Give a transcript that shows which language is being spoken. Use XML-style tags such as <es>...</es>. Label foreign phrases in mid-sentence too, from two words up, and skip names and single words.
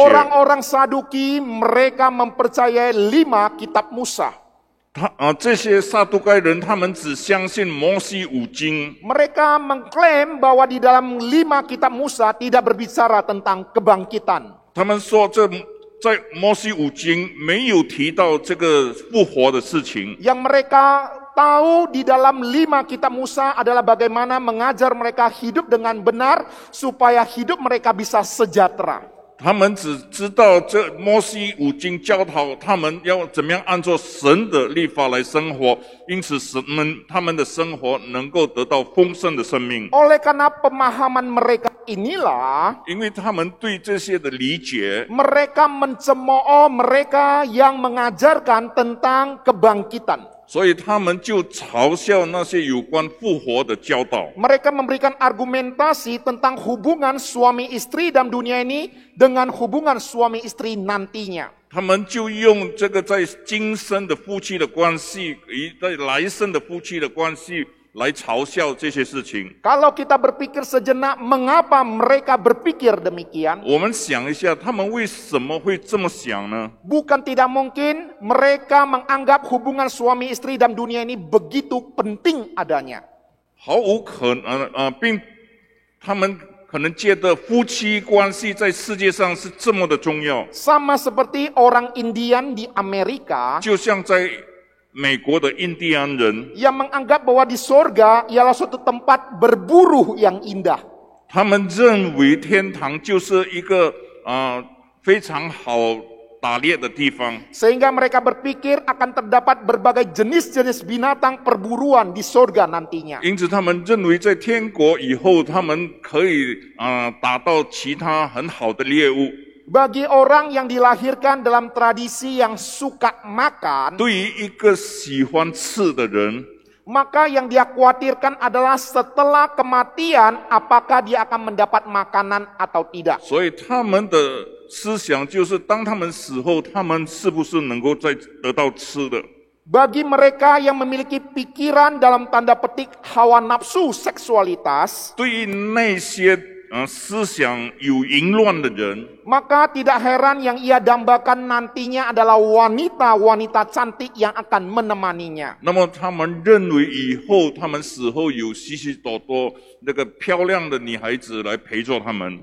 <id>Orang-orang Saduki mereka mempercayai 5 kitab Musa.</id> <zh>这些撒都该人，他们只相信摩西五经。</zh> <id>Mereka mengklaim bahwa di dalam 5 kitab Musa tidak berbicara tentang kebangkitan.</id> <zh>他们说在摩西五经没有提到这个复活的事情。</zh> <id>Yang mereka tahu di dalam 5 kitab Musa adalah bagaimana mengajar mereka hidup dengan benar supaya hidup mereka bisa sejahtera.</id> <zh>他们只知道这摩西五经教导他们要怎么样按照神的律法来生活，因此他们的生活能够得到丰盛的生命。</zh> <id>Oleh karena pemahaman mereka inilah,</id> <zh>因为他们对这些的理解，</zh> <id>mereka mencemooh mereka yang mengajarkan tentang kebangkitan.</id> <zh>所以他们就嘲笑那些有关复活的教导。</zh> <id>Mereka memberikan argumentasi tentang hubungan suami istri dalam dunia ini dengan hubungan suami istri nantinya.</id> <zh>他们就用这个在今生的夫妻的关系与在来生的夫妻的关系来嘲笑这些事情。</zh> <id>Kalau kita berpikir sejenak, mengapa mereka berpikir demikian?</id> <zh>我们想一下，他们为什么会这么想呢？</zh> <id>Bukan tidak mungkin mereka menganggap hubungan suami istri dalam dunia ini begitu penting adanya.</id> <zh>毫无可能并他们可能觉得夫妻关系在世界上是这么的重要，</zh> <id>Sama seperti orang Indian di Amerika</id> <zh>就像在美国的印第安人，</zh> <id>yang menganggap bahwa di sorga ialah suatu tempat berburu yang indah.</id> <zh>他们认为天堂就是一个非常好打猎的地方，</zh> <id>Sehingga mereka berpikir akan terdapat berbagai jenis-jenis binatang perburuan di sorga nantinya.</id> <zh>因此他们认为在天国以后，他们可以打到其他很好的猎物。</zh> <id>Bagi orang yang dilahirkan dalam tradisi yang suka makan,</id> <zh>对于一个喜欢吃的人，</zh> <id>maka yang dia khawatirkan adalah setelah kematian apakah dia akan mendapat makanan atau tidak.</id> <zh>所以他们的思想就是当他们死后，他们是不是能够再得到吃的？</zh> <id>Bagi mereka yang memiliki pikiran dalam tanda petik hawa nafsu seksualitas,</id> <zh>对于那些思想有淫乱的人，</zh> <id>maka tidak heran yang ia dambakan nantinya adalah wanita-wanita cantik yang akan menemaninya.</id> <zh>那么他们认为以后他们死后有许许多多那个漂亮的女孩子来陪着他们。</zh>